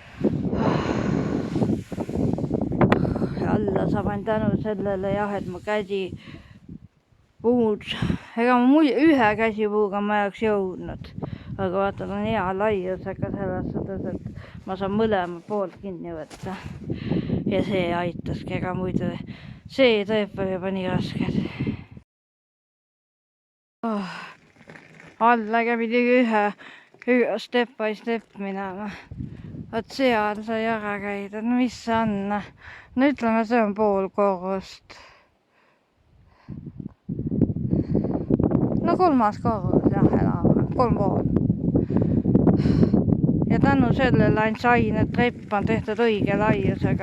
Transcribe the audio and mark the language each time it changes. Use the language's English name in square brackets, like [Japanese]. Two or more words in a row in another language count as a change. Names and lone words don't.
[Estonian] Alla saab ainult tänu sellele jah, et mu käsi puud, ega ma ühe käsipuuga ma ei oleks jõudnud, aga vaata, ta on hea laiusega selles suhtes, et ma saan mõlemalt poolt kinni võtta ja see aitaski, ega muidu see trepp oli juba nii rasked. Alla pidi ühe [English] step by step [Estonian] minema. Vaat seal sai ära käida, no mis see on? No ütleme, see on pool korrust. No 3. korrus jah, enam 3,5. Ja tänu sellele ainult sain, et trepp on tehtud õige laiusega.